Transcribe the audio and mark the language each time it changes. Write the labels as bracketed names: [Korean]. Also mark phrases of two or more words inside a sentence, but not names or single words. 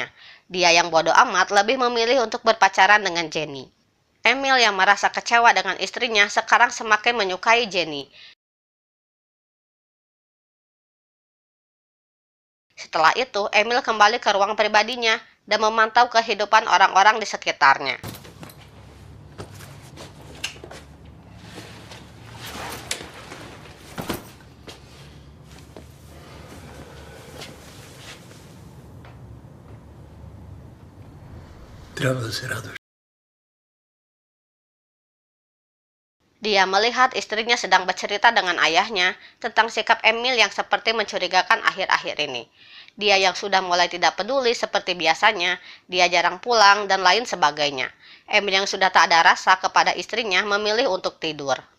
[Indonesian] Dia yang bodoh amat lebih memilih untuk berpacaran dengan Jenny. Emil yang merasa kecewa dengan istrinya sekarang semakin menyukai Jenny. Setelah itu, Emil kembali ke ruang pribadinya dan memantau kehidupan orang-orang di sekitarnya. [Bulgarian] трябва да се радваш. [Indonesian] Dia melihat istrinya sedang bercerita dengan ayahnya tentang sikap Emil yang seperti mencurigakan akhir-akhir ini. Dia yang sudah mulai tidak peduli seperti biasanya, dia jarang pulang dan lain sebagainya. Emil yang sudah tak ada rasa kepada istrinya memilih untuk tidur.